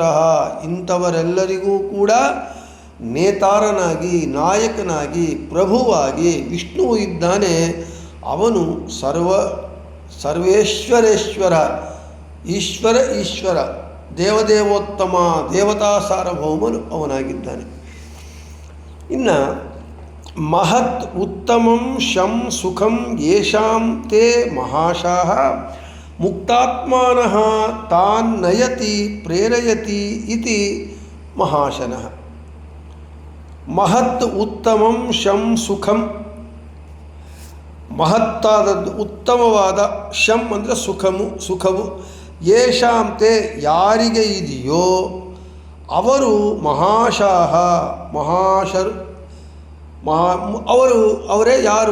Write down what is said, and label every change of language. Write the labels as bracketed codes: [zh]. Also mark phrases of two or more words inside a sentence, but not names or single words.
[kn] ಇಂಥವರೆಲ್ಲರಿಗೂ ಕೂಡ ನೇತಾರನಾಗಿ, ನಾಯಕನಾಗಿ, ಪ್ರಭುವಾಗಿ ವಿಷ್ಣುವು ಇದ್ದಾನೆ. ಅವನು ಸರ್ವೇಶ್ವರೇಶ್ವರ, ಈಶ್ವರ, ದೇವದೇವೋತ್ತಮ, ದೇವತಾ ಸಾರ್ವಭೌಮನು ಅವನಾಗಿದ್ದಾನೆ. [sa] ಇನ್ನು ಮಹತ್ ಉತ್ತಮಂ ಶಂ ಸುಖಂ ಯೇಷಾಂ ತೇ ಮಹಾಶಾಃ ಮುಕ್ತಾತ್ಮಾನಃ ತಾನ್ ನಯತಿ ಪ್ರೇರಯತಿ ಇತಿ ಮಹಾಶನಃ. ಮಹತ್ ಉತ್ತಮಂ ಶಂ ಸುಖಂ, [kn] ಮಹತ್ತಾದದ್ದು, ಉತ್ತಮವಾದ, ಶಂ ಅಂದರೆ ಸುಖವು, ಯೇಷಾಂತೆ ಯಾರಿಗೆ ಇದೆಯೋ ಅವರು ಮಹಾಶಾಹ ಮಹಾಶರು, ಅವರೇ ಯಾರು?